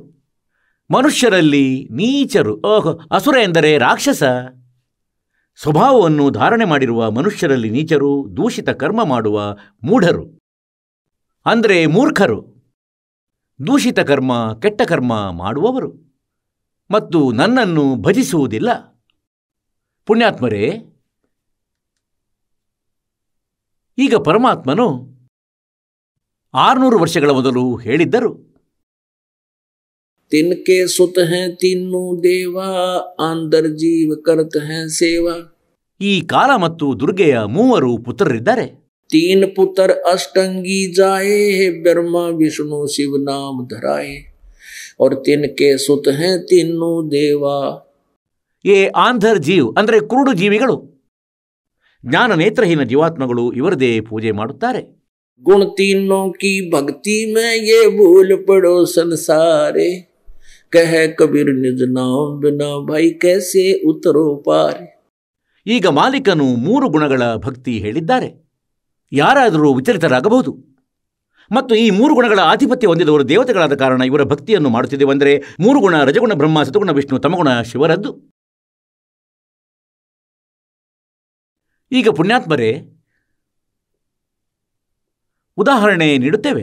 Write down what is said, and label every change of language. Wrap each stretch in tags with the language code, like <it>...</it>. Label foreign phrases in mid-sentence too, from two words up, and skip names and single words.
<kn>ಮನುಷ್ಯರಲ್ಲಿ ನೀಚರು, ಅಸುರ ಎಂದರೆ ರಾಕ್ಷಸ ಸ್ವಭಾವವನ್ನು ಧಾರಣೆ ಮಾಡಿರುವ ಮನುಷ್ಯರಲ್ಲಿ ನೀಚರು, ದೂಷಿತ ಕರ್ಮ ಮಾಡುವ ಮೂಢರು, ಅಂದರೆ ಮೂರ್ಖರು, ದೂಷಿತ ಕರ್ಮ, ಕೆಟ್ಟ ಕರ್ಮ ಮಾಡುವವರು ಮತ್ತು ನನ್ನನ್ನು ಭಜಿಸುವುದಿಲ್ಲ. ಪುಣ್ಯಾತ್ಮರೇ, ಈಗ ಪರಮಾತ್ಮನು 600 ವರ್ಷಗಳ ಮೊದಲು ಹೇಳಿದ್ದರು.</kn> <hi>तिनके सुत हैं तीनों देवा, अंदर जीव करत हैं सेवा.</hi> <kn>ಈ ಕಾಲ ಮತ್ತು ದುರ್ಗೆಯ 3 ಪುತ್ರರಿದ್ದಾರೆ.</kn> <hi>3 पुत्र अष्टंगी जाए, ब्रह्मा विष्णु शिव नाम धराए. और तिनके सुत हैं तीनों देवा. ए आंधर जीव</hi> <kn>ಅಂದರೆ ಕುರುಡು ಜೀವಿಗಳು, ಜ್ಞಾನ ನೇತ್ರಹೀನ ಜೀವಾತ್ಮಗಳು ಇವರದೇ ಪೂಜೆ ಮಾಡುತ್ತಾರೆ.</kn> <hi>गुण तीनों की भक्ति में ये भूल पड़ो संसारे, कह कबीर निज नाम बिना भाई कैसे उतरो पारे.</hi> <kn>ಈಗ ಮಾಲೀಕನು 3 ಗುಣಗಳ ಭಕ್ತಿ ಹೇಳಿದ್ದಾರೆ. ಯಾರಾದರೂ ವಿಚಲಿತರಾಗಬಹುದು. ಮತ್ತು ಈ 3 ಗುಣಗಳ ಆಧಿಪತ್ಯ ಹೊಂದಿದವರು ದೇವತೆಗಳಾದ ಕಾರಣ ಇವರ ಭಕ್ತಿಯನ್ನು ಮಾಡುತ್ತಿದ್ದೇವೆಂದರೆ 3 ಗುಣ ರಜಗುಣ ಬ್ರಹ್ಮ, ಸತಗುಣ ವಿಷ್ಣು, ತಮಗುಣ ಶಿವರದ್ದು. ಈಗ ಪುಣ್ಯಾತ್ಮರೇ, ಉದಾಹರಣೆ ನೀಡುತ್ತೇವೆ.</kn>